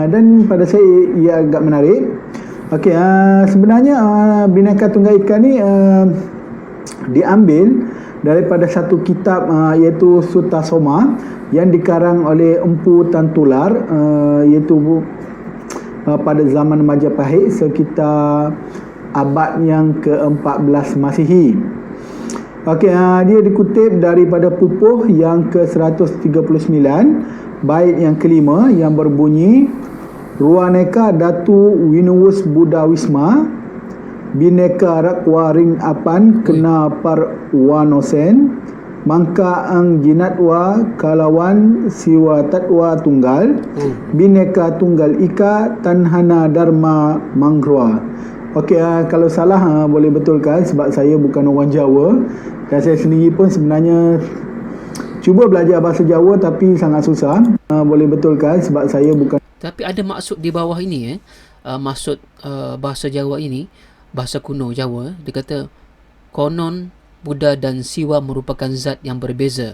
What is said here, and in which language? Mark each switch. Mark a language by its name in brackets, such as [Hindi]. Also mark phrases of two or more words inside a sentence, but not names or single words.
[Malay] Dan pada saya ia agak menarik. Okey, sebenarnya Bhinneka Tunggal Ika ni diambil daripada satu kitab iaitu Sutta Soma yang dikarang oleh Empu Tan Tular iaitu pada zaman Majapahit sekitar abad yang ke-14 Masihi. Okey, dia dikutip daripada pupuh yang ke-139 bait yang kelima yang berbunyi [Kawi] Ruaneka Datu Winuwus Buddha Wisma Bhinneka Rakwa Ring Apan Kena Parwanosen Mangka Ang Jinatwa Kalawan Siwa Tatwa Tunggal Bhinneka Tunggal Ika Tanhana Dharma Mangrua. [Malay] Okey, kalau salah boleh betulkan sebab saya bukan orang Jawa dan saya sendiri pun sebenarnya cuba belajar bahasa Jawa tapi sangat susah. Boleh betulkan sebab saya bukan. Tapi ada maksud di bawah ini maksud bahasa Jawa ini, bahasa kuno Jawa, dia kata konon Buddha dan Siwa merupakan zat yang berbeza.